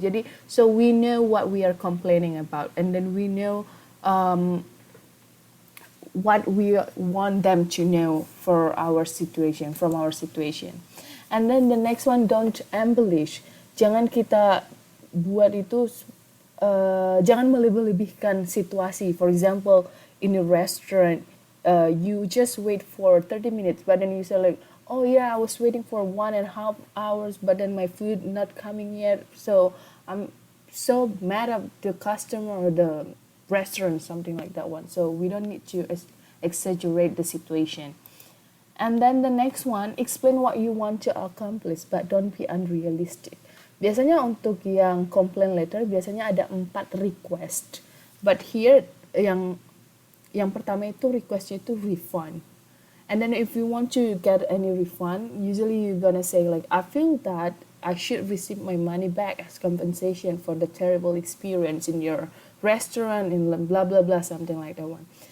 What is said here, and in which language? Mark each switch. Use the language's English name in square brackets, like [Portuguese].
[Indonesian] Jadi [English] so we know what we are complaining about, and then we know what we want them to know for our situation, from our situation. And then the next one, don't embellish. [Indonesian] Jangan kita buat itu, jangan melebih-lebihkan situasi. [English] For example, in a restaurant, you just wait for 30 minutes, but then you say like, oh yeah, I was waiting for 1.5 hours, but then my food not coming yet. So I'm so mad at the customer or the restaurant, something like that one. So we don't need to exaggerate the situation. And then the next one, explain what you want to accomplish, but don't be unrealistic. [Indonesian] Biasanya untuk yang complaint letter, biasanya ada 4 request. [English] But here, [Indonesian] yang pertama itu requestnya itu refund. [English] And then if you want to get any refund, usually you're gonna say like, I feel that I should receive my money back as compensation for the terrible experience in your restaurant, in blah blah blah, something like that one.